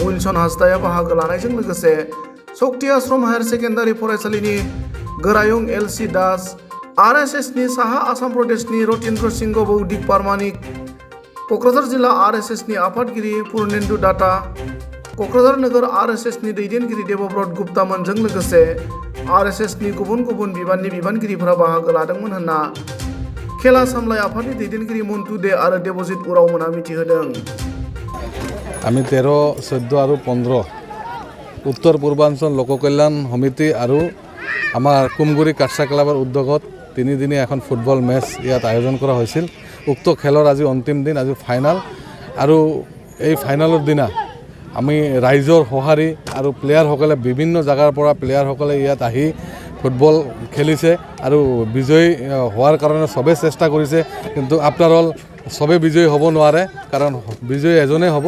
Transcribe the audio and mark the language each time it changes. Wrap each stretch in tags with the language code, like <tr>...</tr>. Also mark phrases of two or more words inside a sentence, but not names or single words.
<brx>उइलसन हासदाया बाहागो लानायजों लोगोसे शक्ति आश्रम हायार सेकेन्डारि फरायसालिनि गोरायुं LC दास, RSSनि साहा आसाम प्रदेशनि रतीन्द्र सिंह बौद्धिक पारमानिक, क'क्राझार जिल्ला RSSनि आफादगिरि पुर्नेन्दु दाता, क'क्राझार नोगोर RSSनि दैदेनगिरि देबब्रत गुप्तामोनजों लोगोसे RSSनि गुबुन गुबुन बिबाननि बिबानगिरिफोरा बाहागो लादोंमोन होनना खेला सामलाय आफादनि दैदेनगिरि मन्टु दे आरो देबजित उरावमोना मिथिहोदों।</brx> <as>আমি 13, 14 আৰু 15 উত্তৰ পূৰ্বাঞ্চল লোক কল্যাণ সমিতি আৰু আমাৰ কুমগুৰি কাৰ্ছা ক্লাবৰ উদ্যোগত 3 দিনীয়া এখন ফুটবল মেচ ইয়াত আয়োজন কৰা হৈছিল। উক্ত খেলৰ আজি অন্তিম দিন, আজি ফাইনাল। আৰু এই ফাইনালৰ দিনা আমি ৰাইজৰ সঁহাৰি আৰু প্লেয়াৰসকলে বিভিন্ন জাগাৰ পৰা প্লেয়াৰসকলে ইয়াত আহি ফুটবল খেলিছে আৰু বিজয়ী হোৱাৰ কাৰণে সবে চেষ্টা কৰিছে, কিন্তু</as> <en>after all</en> <as>সবে বিজয়ী হ'ব নোৱাৰে, কাৰণ বিজয়ী এজনেই হ'ব।</as>